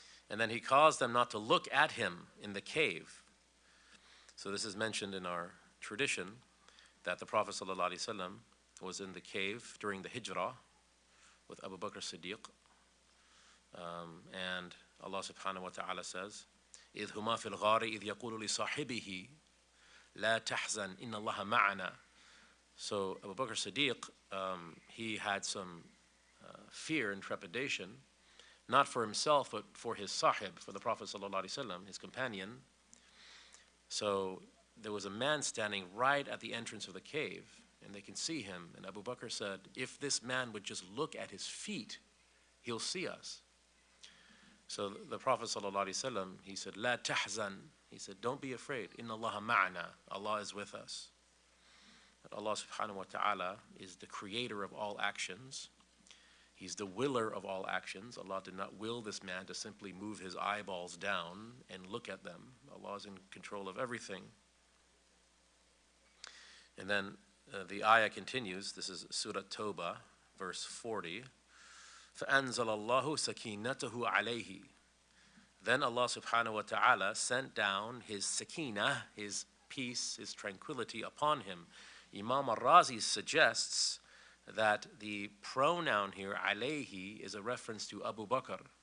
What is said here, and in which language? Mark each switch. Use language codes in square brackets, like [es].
[en] And then he caused them not to look at him in the cave. So this is mentioned in our tradition that the Prophet ﷺ was in the cave during the Hijrah with Abu Bakr Siddiq. [ar] And Allah subhanahu wa ta'ala says, إِذْ هُمَا فِي الْغَارِ إِذْ يَقُولُ لِصَاحِبِهِ لَا تَحْزَنْ إِنَّ اللَّهَ مَعَنَا. [en] So Abu Bakr Siddiq, he had some fear and trepidation, not for himself, but for his sahib, for the Prophet ﷺ, his companion. So there was a man standing right at the entrance of the cave, and they can see him. And Abu Bakr said, if this man would just look at his feet, he'll see us. So the Prophet ﷺ, he said, [ar] La tahzan. [en] He said, don't be afraid. [ar] Inna Allaha ma'ana. [en] Allah is with us. Allah subhanahu wa ta'ala is the creator of all actions. He's the willer of all actions. Allah did not will this man to simply move his eyeballs down and look at them. Allah is in control of everything. And then the ayah continues. This is Surah Tawbah, verse 40. [ar] فَأَنزَلَ اللَّهُ سَكِينَتَهُ ዐalayhi. [en] Then Allah subhanahu wa ta'ala sent down his sakina, his peace, his tranquility upon him. Imam al-Razi suggests that the pronoun here, ዐalayhi, is a reference to Abu Bakr.